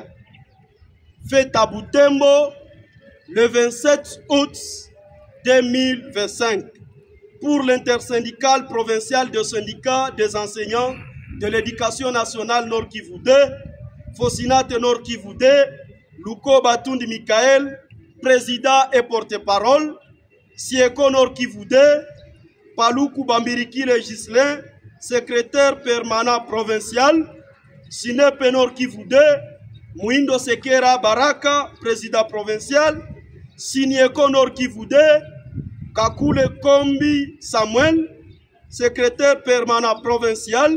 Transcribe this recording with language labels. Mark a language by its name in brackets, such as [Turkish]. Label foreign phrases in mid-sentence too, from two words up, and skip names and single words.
[French] Fait à Butembo, le 27 août 2025, pour l'intersyndicale provinciale de syndicats des enseignants de l'Éducation nationale Nord Kivu 2, Fosinate Nord Kivu 2, Luko Batundi Mikael, président et porte-parole, Sieko Nord Kivu 2, Paluku Bambiriki Legislain, secrétaire permanent provincial, Sinepe Nord Kivu 2, Mouindo Sekera Baraka, président provincial. Sinieko Nord Kivu 2, Kakule Kombi Samuel, secrétaire permanent provincial.